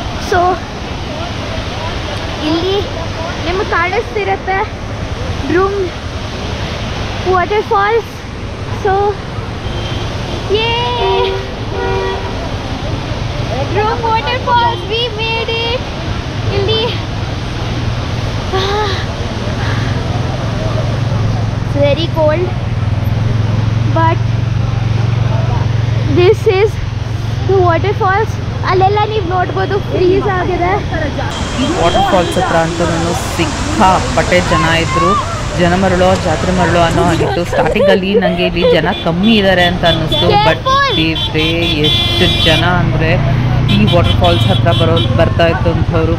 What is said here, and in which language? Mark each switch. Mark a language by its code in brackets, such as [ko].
[kn] So ಇಲ್ಲಿ ನಿಮಗೆ ಕಾಣಿಸ್ತಿರುತ್ತೆ ಡ್ರೂಮ್ waterfalls. [en] So yay, ಡ್ರೂಮ್ waterfalls, we made it. ಇಲ್ಲಿ it's very cold, but this is the waterfalls. [kn] ಅಲ್ಲೆಲ್ಲ ನೀವು ನೋಡ್ಬೋದು ಫ್ರೀಸ್ ಆಗಿದೆ. ಈ ವಾಟರ್ಫಾಲ್ಸ್ ಹತ್ರ ಅಂತೂ ಸಿಕ್ಕಾಪಟ್ಟೆ ಜನ ಇದ್ದರು. ಜನ ಮರಳೋ ಜಾತ್ರೆ ಮರಳೋ ಅನ್ನೋ ಆಗಿತ್ತು. ಸ್ಟಾರ್ಟಿಂಗಲ್ಲಿ ನನಗೆ ಇಲ್ಲಿ ಜನ ಕಮ್ಮಿ ಇದ್ದಾರೆ ಅಂತ ಅನ್ನಿಸ್ತು. ಬಟ್ ದೇವ್ರೇ ಎಷ್ಟು ಜನ ಅಂದರೆ ಈ ವಾಟರ್ಫಾಲ್ಸ್ ಹತ್ರ ಬರ್ತಾ ಇತ್ತು ಅಂಥವ್ರು.